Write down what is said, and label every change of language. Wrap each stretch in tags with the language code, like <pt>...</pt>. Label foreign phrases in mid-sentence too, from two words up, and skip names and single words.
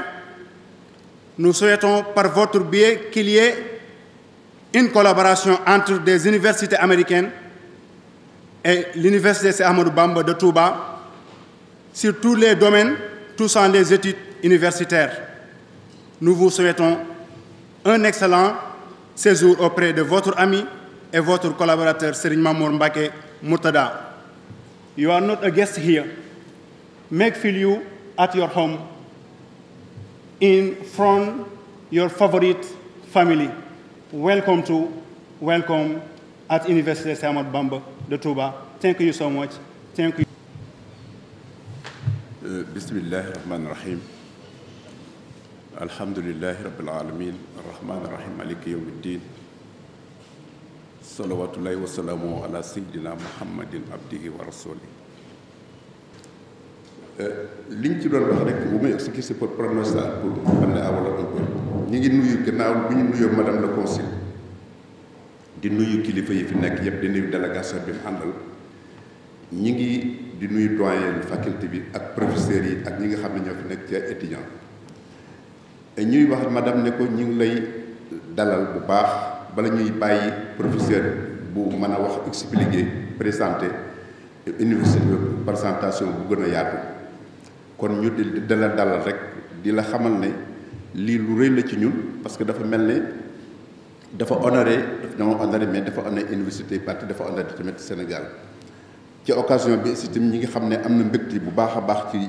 <fr>Nous souhaitons par votre biais qu'il y ait une collaboration entre des universités américaines et l'université Cheikh Ahmadou Bamba de Touba sur tous les domaines touchant les études universitaires. Nous vous souhaitons un excellent séjour auprès de votre ami et votre collaborateur Serigne Mamour Mbacké Mourtada.</fr> <en>You are not a guest here. Make feel you at your home in front your favorite family. Welcome to welcome at University Cheikh Ahmadou Bamba de Touba. Thank you so much. Thank you.</en> <ar>بسم الله الرحمن الرحيم. الحمد لله رب العالمين. الرحمن الرحيم. مالك يوم الدين. صلوات الله وسلامه على سيدنا محمد عبده ورسوله.</ar> <wo>Liñ ci doon wax rek bu may</wo> <fr>expliquer pour prononcer pour</fr> <wo>xam ne awala</wo> <fr>un peu</fr> <wo>ñu ngi nuyu gannaaw bu ñu nuyoo</wo> <fr>madame le consul</fr> <wo>di nuyu kilifa yi fi nekk yëpp di nuyu délégation bi mu àndal ñi ngi di nuyu</wo> <fr>doyen faculté</fr> <wo>bi ak professeurs yi ak ñi nga xam ne ñoo fi nekk ci étudiant ñuy wax madame ne ko ñu ngi lay dalal bu baax bala ñuy bàyyi professeur bu mën a wax</wo> <fr>expliquer présenter université</fr> <wo>bi présentation bu gën a yaatu kon ñu di la dalal rek di la xamal ne lii lu rëy la ci ñun</wo> <fr>parce que</fr> <wo>dafa mel ne dafa</wo> <fr>honoré mais</fr> <wo>dafa</wo> <fr>honoré université parti</fr> <wo>dafa honoré tamit Sénégal ci occasion bi si tamit ñi nga xam ne am na mbégte bu baax a baax</wo>